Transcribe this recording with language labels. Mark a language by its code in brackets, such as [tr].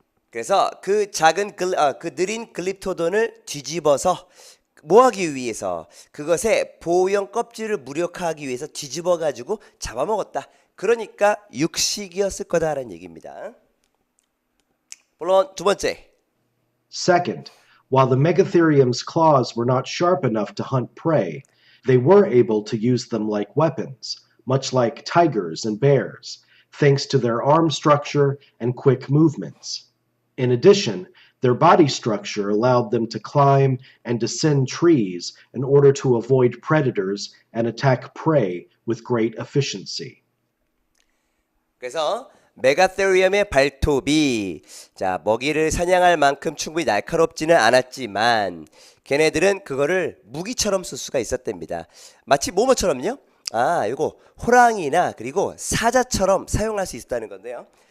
[ko] 그래서 그 작은 그 느린 글립토돈을 뒤집어서 뭐 하기 위해서, 그것의 보호용 껍질을 무력화하기 위해서 뒤집어 가지고 잡아먹었다. 그러니까 육식이었을 거다라는 얘기입니다. 물론 두 번째. [en] Second, while the Megatherium's claws were not sharp enough to hunt prey, they were able to use them like weapons, much like tigers and bears, thanks to their arm structure and quick movements. In addition, their body structure allowed them to climb and descend trees in order to avoid predators and attack prey with great efficiency. [ko] 그래서 메가테리움의 발톱이, 자, 먹이를 사냥할 만큼 충분히 날카롭지는 않았지만 걔네들은 그거를 무기처럼 쓸 수가 있었답니다. 마치 뭐뭐처럼요? 아, 이거 호랑이나 그리고 사자처럼 사용할 수 있었다는 건데요.